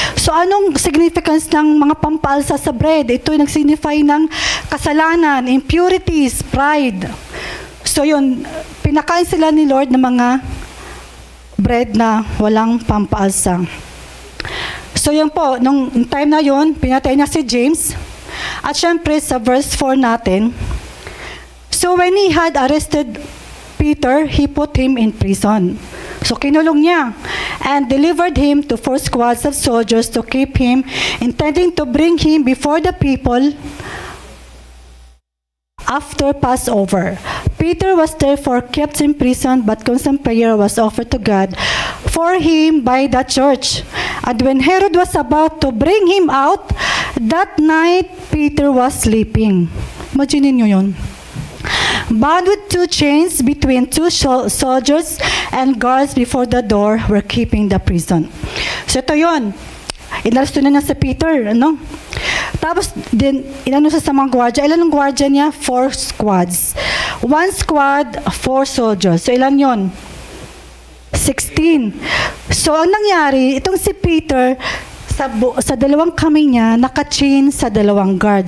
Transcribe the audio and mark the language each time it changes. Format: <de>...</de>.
<tl>So anong significance ng mga pampaalsa sa bread? Ito yung nag-signify ng kasalanan, impurities, pride. So yun, pinakain sila ni Lord ng mga bread na walang pampaalsa. So yun po, nung time na yun, pinatay niya si James. At syempre sa verse 4 natin,</tl> <en>so when he had arrested Peter, he put him in prison. So</en> <tl>kinulong niya</tl> <en>and delivered him to 4 squads of soldiers to keep him, intending to bring him before the people after Passover. Peter was therefore kept in prison, but constant prayer was offered to God for him by the church. And when Herod was about to bring him out, that night Peter was sleeping.</en> <tl>Imagine niyo yun.</tl> <en>Bound with 2 chains between 2 soldiers, and guards before the door were keeping the prison.</en> <tl>So ito yun. Inaresto na si Peter, ano? Tapos, din, inano siya sa mga gwardya. Ilan ang gwardya niya? 4 squads. 1 squad, 4 soldiers. So, ilan yon? 16. So, ang nangyari, itong si Peter, sa dalawang kamay niya, naka-chain sa 2 guard.</tl>